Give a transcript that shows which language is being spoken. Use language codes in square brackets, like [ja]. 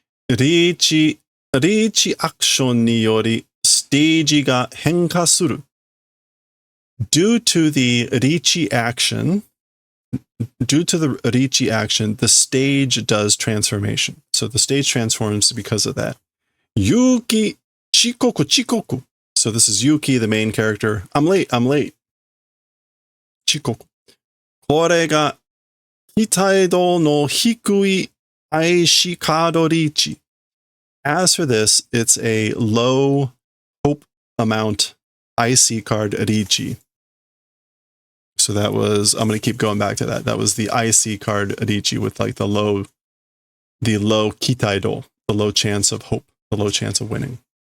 [ja] リーチアクションによりステージが変化する。 [en] Due to the Riichi action, the stage does transformation. So the stage transforms because of that. Yuki chikoku. So this is Yuki, the main character. I'm late. Chikoku. [ja] これが期待度の低いICカードリーチ. [en] As for this, it's a low hope amount IC card Riichi. So that was, I'm going to keep going back to that. That was the IC card Riichi with like the low kitaido, the low chance of hope, the low chance of winning.